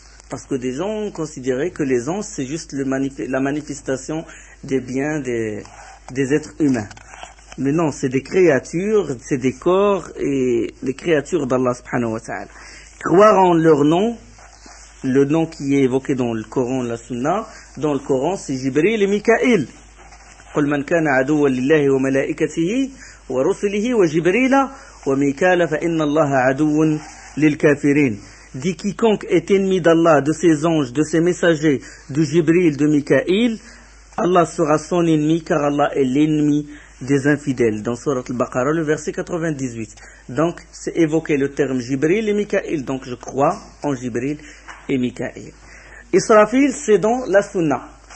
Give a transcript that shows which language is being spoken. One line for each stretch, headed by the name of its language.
French: Parce que des gens ont considéré que les anges, c'est juste la manifestation des biens des êtres humains. Mais non, c'est des créatures, c'est des corps et des créatures d'Allah subhanahu wa ta'ala. Croire en leur nom, le nom qui est évoqué dans le Coran, la Sunna, dans le Coran, c'est Jibril et Mikaïl.
Arabic: قل من كان عدوا لله وملائكته ورسله وجبريل وميكال فإن الله عدو للكافرين.
French: Dit quiconque est ennemi d'Allah, de ses anges, de ses messagers, de Jibril, de Mikaïl, Allah sera son ennemi car Allah est l'ennemi des infidèles, dans Surat al-Baqarah, le verset 98. Donc, c'est évoqué le terme Jibril et Mikaïl. Donc, je crois en Jibril et Mikaïl. Israfil, c'est dans la Sunna.